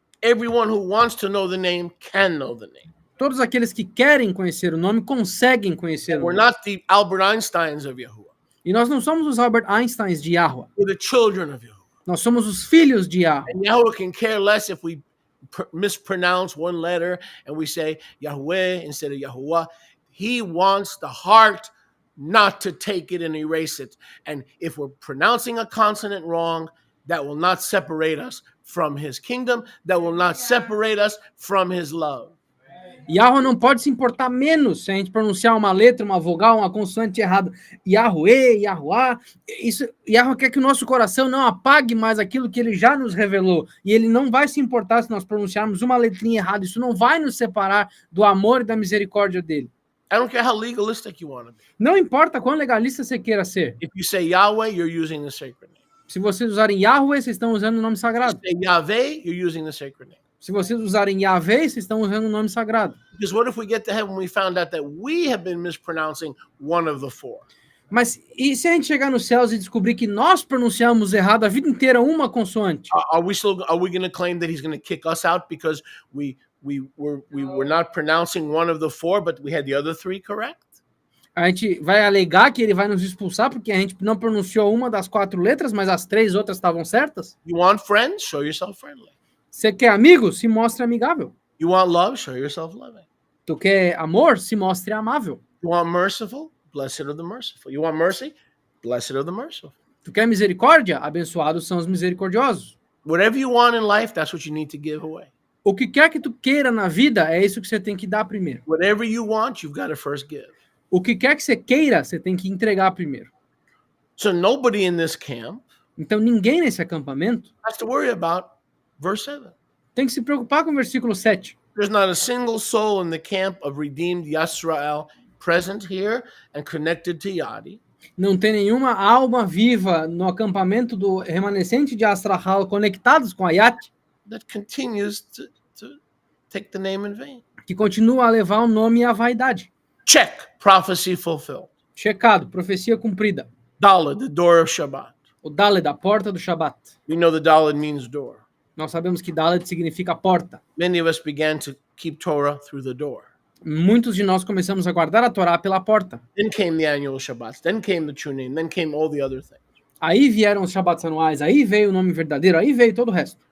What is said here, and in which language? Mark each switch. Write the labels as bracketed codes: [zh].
[en] Everyone who wants to know the name can know the name. [pt] Todos aqueles que querem conhecer o nome conseguem conhecer o [en] We're [pt] nome. [en] not the Albert Einsteins of Yahuwah. [pt] E nós não somos os Albert Einsteins de Yahweh. [en] We're the children of Yahuwah. [pt] Nós somos os filhos de Yahweh. [en] And Yahuwah can care less if we mispronounce one letter and we say Yahweh instead of Yahuwah. He wants the heart not to take it and erase it. And if we're pronouncing a consonant wrong, that will not separate us from his kingdom. That will not separate us from his love. [pt] Yahweh não pode se importar menos se a gente pronunciar uma letra, uma vogal, uma consoante errada. Yahweh, Yahuá. Yahweh quer que o nosso coração não apague mais aquilo que ele já nos revelou. E ele não vai se importar se nós pronunciarmos uma letrinha errada. Isso não vai nos separar do amor e da misericórdia dele. [en] I don't care how legalistic you want to be. [pt] Não importa quão legalista você queira ser. [en] If you say Yahweh, you're using the sacred name. [pt] Se vocês usarem Yahweh, vocês estão usando o nome [en] If [pt] sagrado. [en] you say Yahweh, you're using the sacred name. [pt] Se vocês usarem Yahvé, vocês estão usando o nome sagrado. [en] Because what if we get to heaven and we found out that we have been mispronouncing one of the four? [pt] Mas e se a gente chegar nos céus e descobrir que nós pronunciamos errado a vida inteira uma consoante? [en] Are we going to claim that he's going to kick us out because we were not pronouncing one of the four, but we had the other three correct? [pt] A gente vai alegar que ele vai nos expulsar porque a gente não pronunciou uma das 4 letras, mas as 3 outras estavam certas? [en] You want friends? Show yourself friendly. [pt] Você quer amigo? Se mostre amigável. [en] You want love? Show yourself loving. [pt] Tu quer amor? Se mostre amável. [en] You want merciful? Blessed are the merciful. You want mercy? Blessed are the merciful. [pt] Tu quer misericórdia? Abençoados são os misericordiosos. [en] Whatever you want in life, that's what you need to give away. [pt] O que quer que tu queira na vida, é isso que você tem que dar primeiro. [en] Whatever you want, you've got to first give. [pt] O que quer que você queira, você tem que entregar primeiro. [en] So nobody in this camp [pt] Então ninguém nesse acampamento [en] has to worry about verse 7. [pt] tem que se preocupar com o versículo 7. [en] There's not a single soul in the camp of redeemed Yisrael present here and connected to Yadi [pt] Não tem nenhuma alma viva no acampamento do remanescente de Astrahal conectados com a Yat, [en] that continues to take the name in vain. [pt] que continua a levar o nome e a vaidade. [en] Check. Prophecy fulfilled. [pt] Checado, profecia cumprida. [en] Dalet, the door of Shabbat. [pt] O Daled, a porta do Shabat. [en] We know the Dalet means door. [pt] Nós sabemos que Dalet significa porta. [en] Many of us began to keep Torah through the door. [pt] Muitos de nós começamos a guardar a Torá pela porta. [en] Then came the annual Shabbats. Then came the true name. Then came all the other things. [pt] Aí vieram os Shabbats anuais, aí veio o nome verdadeiro, aí veio todo o resto.